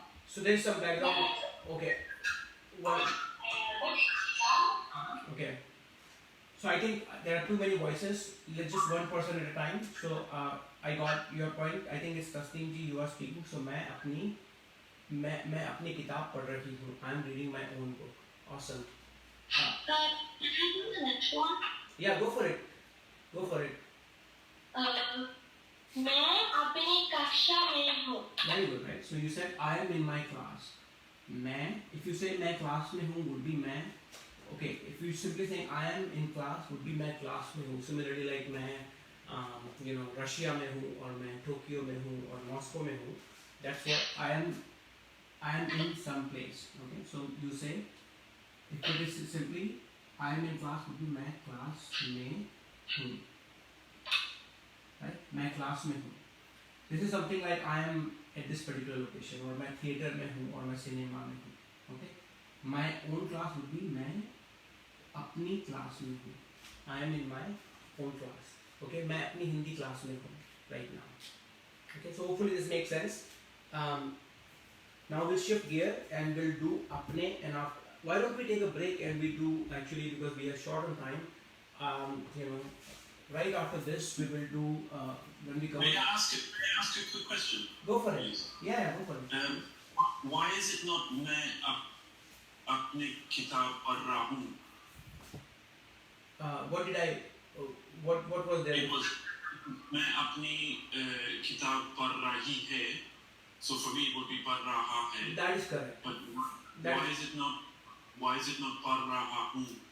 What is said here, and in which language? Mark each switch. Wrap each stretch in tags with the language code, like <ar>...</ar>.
<en>So there is some background. Okay. One. Book is kitab. Okay. So I think there are too many voices. Let's just one person at a time. So I got your point. I think it's Tasneem ji you are speaking.</en> <hi>So मैं अपनी किताब पढ़ रही हूँ.</hi> <en>I'm reading my own book. Awesome. Can I do the next one? Yeah, go for it. Go for it.</en> <hi>मैं अपनी कक्षा में हूँ.</hi> <en>Very good, right? So you said I am in my class. मैं, if you say</en> <hi>मैं class में हूँ</hi> <en>would be मैं. Okay, if you simply saying I am in class would be</en> <hi>मैं class में हूँ.</hi> <en>Similarly like</en> <hi>मैं Russia में हूँ और मैं टोक्यो में हूँ और मॉस्को में हूँ.</hi> <en>That's what I am in some place. Okay, so you say if it is simply I am in class would be</en> <hi>मैं class में हूँ.</hi> <en>Right?</en> <hi>मैं class में हूँ.</hi> <en>This is something like I am at this particular location</en> <hi>और मैं theater में हूँ और मैं cinema में हूँ.</hi> <en>Okay? My own class would be</en> <hi>मैं अपनी class में हूँ.</hi> <en>I am in my own class. Okay?</en> <hi>मैं अपनी हिंदी class में हूँ</hi> <en>right now. Okay? So hopefully this makes sense. Now we'll shift gear and we'll do अपने and after. Why don't we take a break and we do actually because we are short on time. Right after this we will do when we come. May I ask a quick question? Go for it. Please. Yeah, go for it. Why is it not</en> <hi>मैं अपनी किताब पढ़ रहा हूँ?</hi> <en>What did I? What was there?</en> <hi>It was मैं अपनी किताब पढ़ रही है.</hi> <en>So for me it would be</en> <hi>पढ़ रहा है.</hi> <en>That is correct. But That why is it not? Why is it not</en> <hi>पढ़ रहा हूँ?</hi>